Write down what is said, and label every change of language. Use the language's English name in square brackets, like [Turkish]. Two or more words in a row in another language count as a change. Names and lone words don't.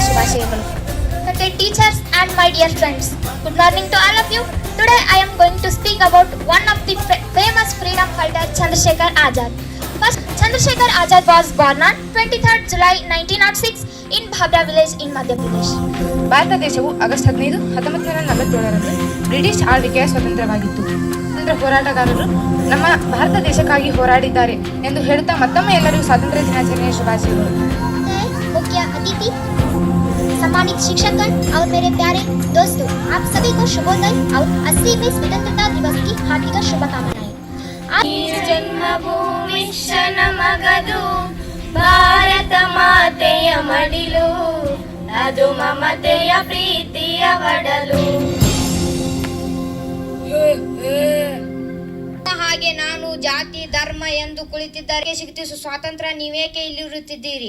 [English] Teachers and my dear friends, good morning to all of you. Today I am going to speak talking about one of the famous freedom fighter Chandrasekhar Azad. First, Chandrasekhar Azad was born on 23rd July 1906 in Bhabra village in Madhya Pradesh. [Kannada] ಭಾರತ ದೇಶವು ಆಗಸ್ಟ್ 15, 1947ರಂದು ಬ್ರಿಟಿಷ್ ಆಳ್ವಿಕೆಯ ಸ್ವತಂತ್ರವಾಗಿತ್ತು. ಸ್ವಾತಂತ್ರ್ಯ ಹೋರಾಟಗಾರರು ನಮ್ಮ ಭಾರತ ದೇಶಕ್ಕಾಗಿ ಹೋರಾಡಿದ್ದಾರೆ ಎಂದು ಹೇಳುತ್ತಾ ಮತ್ತೊಮ್ಮೆ ಎಲ್ಲರಿಗೂ ಸ್ವಾತಂತ್ರ್ಯ ದಿನಾಚರಣೆಯ ಶುಭಾಶಯಗಳು. [Hindi] मुख्य अतिथि, सम्मानित शिक्षकगण और मेरे प्यारे दोस्तों, आप सभी को शुभोदय और 80वें स्वतंत्रता दिवस की हार्दिक शुभकामनाएं। [Kannada] ಜನ್ಮಭೂಮಿಶ್ಚ ನಮಗದು ಭಾರತ ಮಾತೆಯ ಮಡಿಲು, ಅದು ಮಮತೆಯ ಪ್ರೀತಿಯ ಒಡಲು. ಹಾಗೆ ನಾನು ಜಾತಿ ಧರ್ಮ ಎಂದು ಕುಳಿತಿದ್ದರೆ ಸಿಗುತ್ತಿದ್ದ ಸ್ವಾತಂತ್ರ್ಯ ನೀವೇಕೆ ಇಲ್ಲಿರುತ್ತಿದ್ದೀರಿ?